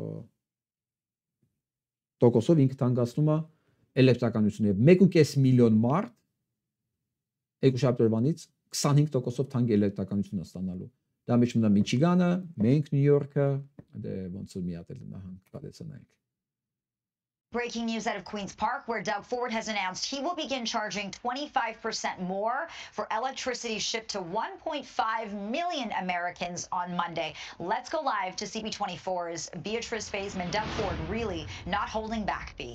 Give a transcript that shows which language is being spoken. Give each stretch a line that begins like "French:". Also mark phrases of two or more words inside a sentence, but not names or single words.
Armenian: տոկոսով ինքը թանկացնում է էլեկտրականությունը եւ 1.5 միլիոն մարդ երկուշաբթի օրվանից 25% թանկ էլեկտրականություն է ստանալու։ Դա մեջ մնա Միչիգանը, մենք Նյու Յորքը, դե ոնց որ մի հատ էլ նահանգ կարեցնանք։
English: Breaking news out of Queen's Park, where Doug Ford has announced he will begin charging 25% more for electricity shipped to 1.5 million Americans on Monday. Let's go live to CP24's Beatrice Baseman. Doug Ford really not holding back, B.